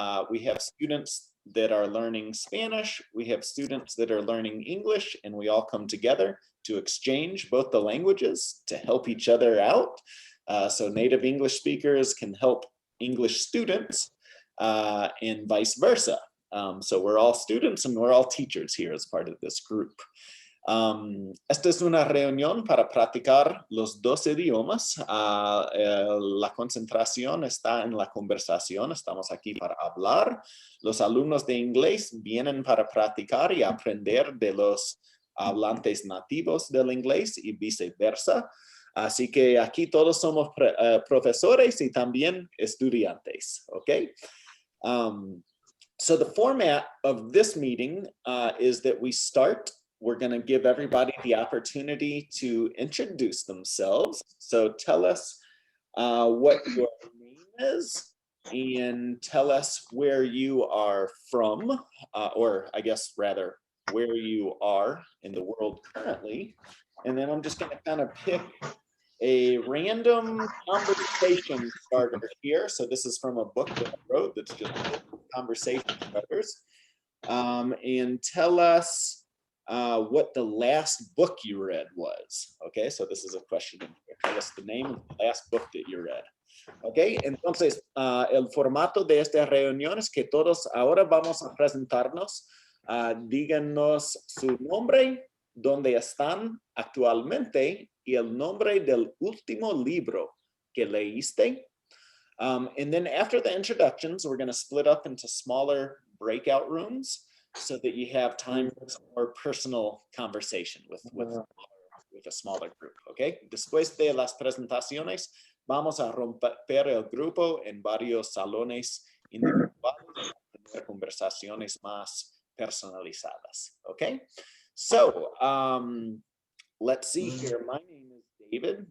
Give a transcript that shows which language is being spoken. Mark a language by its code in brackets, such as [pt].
[en] We have students that are learning Spanish, we have students that are learning English, and we all come together to exchange both the languages to help each other out. So native English speakers can help English students and vice versa. So we're all students and we're all teachers here as part of this group. [es] Esta es una reunión para practicar los dos idiomas. La concentración está en la conversación. Estamos aquí para hablar. Los alumnos de inglés vienen para practicar y aprender de los hablantes nativos del inglés y viceversa. Así que aquí todos somos profesores y también estudiantes, okay? [en] So the format of this meeting is that we start. We're going to give everybody the opportunity to introduce themselves. So tell us what your name is and tell us where you are from, or I guess rather where you are in the world currently. And then I'm just going to kind of pick a random conversation starter here. So this is from a book that I wrote that's just conversation starters. And tell us what the last book you read was. Okay, so this is a question. Tell us the name of the last book that you read. [es] Okay, entonces el formato de esta reunión es que todos ahora vamos a presentarnos. Díganos su nombre, dónde están actualmente y el nombre del último libro que leíste. [en] And then after the introductions, we're going to split up into smaller breakout rooms so that you have time for some more personal conversation with a smaller group, okay? [es] Después de las presentaciones, vamos a romper el grupo en varios salones individuales para tener conversaciones más personalizadas, okay? [en] So, let's see here. My name is David.